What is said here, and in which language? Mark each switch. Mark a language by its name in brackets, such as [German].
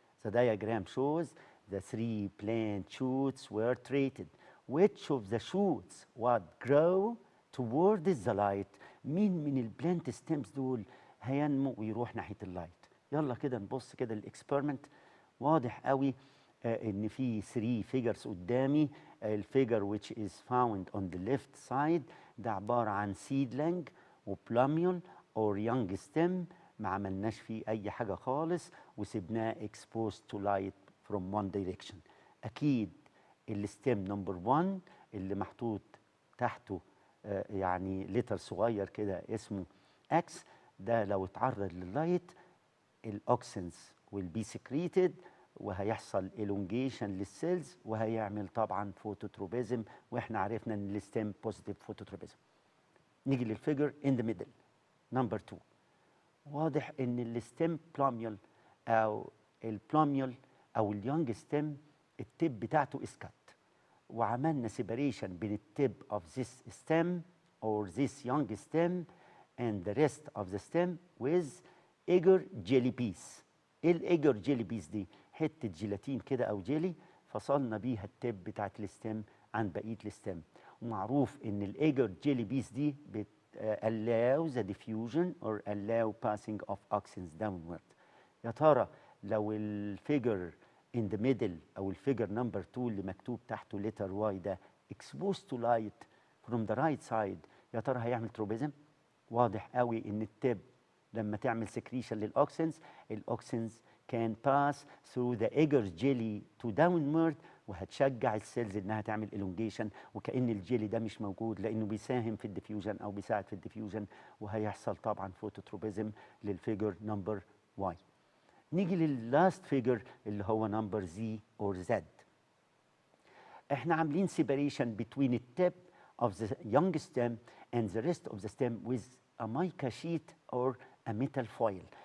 [English] The diagram shows the 3 plant shoots were treated. Which of the shoots would grow towards the light؟ [Arabic] مين من البلانت ستيمز دول هينمو ويروح ناحية اللايت؟ يلا كده نبص كده الاكسبيرمنت. واضح قوي ان في 3 figures قدامي. الفيجر [English] which is found on the left side [Arabic] ده عبارة عن seedling وبلاميول or young stem، ما عملناش فيه اي حاجة خالص وسبناه [English] exposed to light from one direction. [Arabic] اكيد الستيم نمبر 1 اللي محطوط تحته يعني لتر صغير كده اسمه اكس، ده لو اتعرض لللايت الاوكسنز [English] will be secreted [Arabic] وهيحصل elongation للسيلز وهيعمل طبعا فوتوتروبيزم، واحنا عرفنا ان الستيم بوزيتيف فوتوتروبيزم. نيجي للفيجر [English] in the middle [Arabic] نمبر 2. واضح ان الستيم بلاميول او البلاميول او اليونج ستيم التب بتاعته اسكت. [English] وعملنا separation بين التب of this stem or this young stem and the rest of the stem with agar jelly piece. [Arabic] ايه الايجر جيلي بيس دي؟ حته جيلاتين كده او جيلي فصلنا بيها التب بتاعت الستم عن بقيه الستم. ومعروف ان الايجر جيلي بيس دي [English] allow the diffusion or allow passing of oxygens downward. [Arabic] يا ترى لو الفيجر [English] in the middle [Arabic] او الفيجر نمبر 2 اللي مكتوب تحته letter Y ده [English] exposed to light from the right side، [Arabic] يا ترى هيعمل تروبيزم؟ واضح قوي ان التب لما تعمل سكريشن للاوكسنز، الاوكسنز كان [English] pass through the agar jelly to downward, [Arabic] وهتشجع السيلز انها تعمل الونجيشن، وكأن الجيلي ده مش موجود لانه بيساهم في الديفيوجن او بيساعد في الديفيوجن، وهيحصل طبعا فوتوتروبيزم للفيجر نمبر واي. نيجي لللاست فيجر اللي هو نمبر زي اور زد. احنا عاملين سيبريشن بين التب [English] of the young stem and the rest of the stem with a mica sheet or a metal foil.